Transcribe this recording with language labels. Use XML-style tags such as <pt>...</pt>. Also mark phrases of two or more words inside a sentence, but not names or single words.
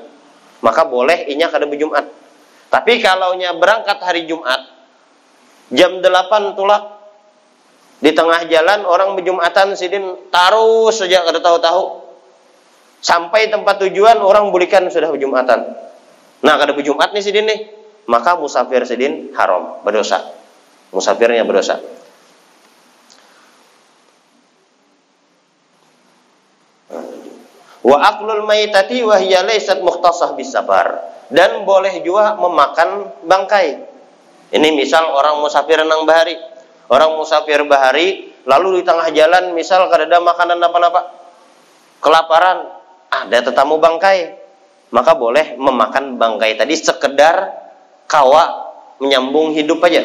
<bjn>Maka boleh inya kada berjumat. Tapi kalau berangkat hari Jumat jam 8 tulak, di tengah jalan orang berjumatan sidin taruh saja kada tahu-tahu. Sampai tempat tujuan orang bulikan sudah berjumatan. Nah, kada berjumat nih sidin nih, maka musafir sidin haram, berdosa. Musafirnya berdosa.</bjn> <ar>Wa aklul maitati wa hiya laysat mukhtasah bis safar.</ar> <bjn>Dan boleh juga memakan bangkai. Ini misal orang musafir nang bahari. Orang musafir bahari lalu di tengah jalan misal kada ada makanan apa-apa. Kelaparan, ada tetamu bangkai. Maka boleh memakan bangkai tadi sekedar kawa menyambung hidup aja.</bjn>